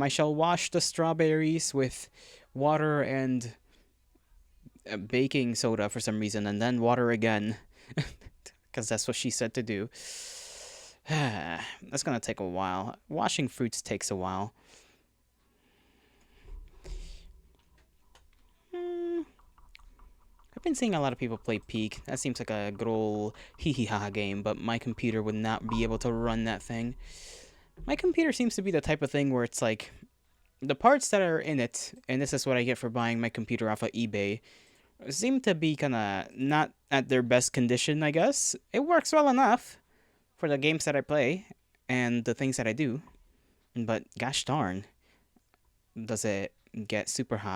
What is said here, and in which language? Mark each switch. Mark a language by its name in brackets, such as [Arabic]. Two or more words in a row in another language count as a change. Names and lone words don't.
[English] I shall wash the strawberries with water and baking soda for some reason, and then water again, because that's what she said to do. That's gonna take a while. Washing fruits takes a while. I've been seeing a lot of people play Peak. That seems like a good old hee hee ha game, but my computer would not be able to run that thing. My computer seems to be the type of thing where it's like the parts that are in it, and this is what I get for buying my computer off of eBay, seem to be kind of not at their best condition, I guess. It works well enough for the games that I play and the things that I do, but gosh darn, does it get super hot.